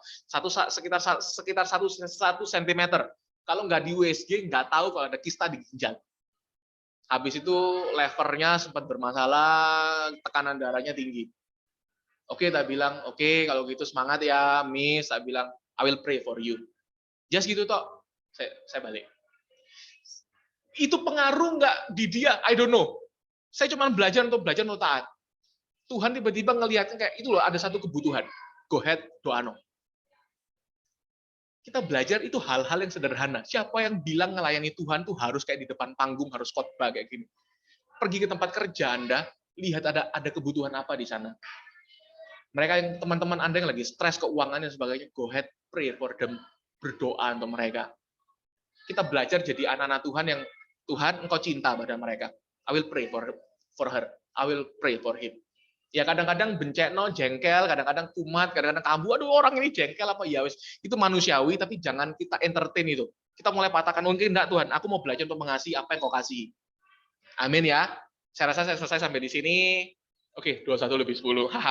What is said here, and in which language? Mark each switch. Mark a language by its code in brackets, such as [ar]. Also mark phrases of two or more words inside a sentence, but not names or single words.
[id] Sekitar 1 sentimeter. Kalau nggak di USG, nggak tahu kalau ada kista di ginjal. Habis itu levernya sempat bermasalah, tekanan darahnya tinggi. Oke, tak bilang, oke, kalau gitu semangat ya, Miss. Tak bilang, [en] I will pray for you. Just [id] gitu toh. Saya balik. Itu pengaruh nggak di dia? [en] I don't know. [id] Saya cuma belajar untuk taat. Tuhan tiba-tiba ngelihatnya kayak itu loh, ada satu kebutuhan. [en] Go ahead, [id] doa no. Kita belajar itu hal-hal yang sederhana. Siapa yang bilang ngelayani Tuhan tuh harus kayak di depan panggung, harus khotbah kayak gini. Pergi ke tempat kerja Anda, lihat ada kebutuhan apa di sana. Mereka yang teman-teman Anda yang lagi stres keuangan dan sebagainya, [en] go ahead, pray for them, [id] berdoa untuk mereka. Kita belajar jadi anak-anak Tuhan yang Tuhan, Engkau cinta pada mereka. [en] I will pray for her. I will pray for him. [id] Ya kadang-kadang bencekno, jengkel, kadang-kadang kumat, kadang-kadang kambuh, aduh orang ini jengkel apa ya wis. Itu manusiawi, tapi jangan kita entertain itu. Kita mulai patahkan, mungkin enggak Tuhan, aku mau belajar untuk mengasihi apa yang Kau kasih. Amin ya. Saya rasa saya selesai sampai di sini. Oke, 21:10.